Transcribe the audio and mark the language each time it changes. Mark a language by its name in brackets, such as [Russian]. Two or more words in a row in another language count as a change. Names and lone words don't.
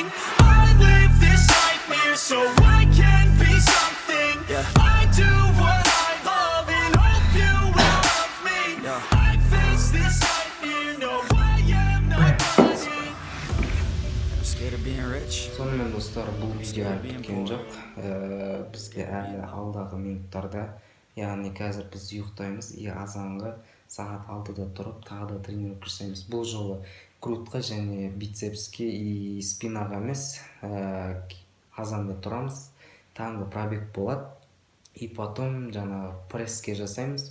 [English] I live this nightmare so I can be something. I do what I love and hope you will love me. I face this nightmare, no I am not running. I'm scared of being rich. [Kazakh] Сонымен достар, бұл видео біткен жоқ. Бізге әлі алдағы минуттарда, яғни қазір біз ұйықтаймыз, азанғы сағат 6-да тұрып, тағы да тренировка жасаймыз. Бұл жолы крутқа және бицепске и спинаға емес, азанда тұрамыз, таңғы пробег болады, [Russian] и потом [Kazakh] жаңа пресске жасаймыз.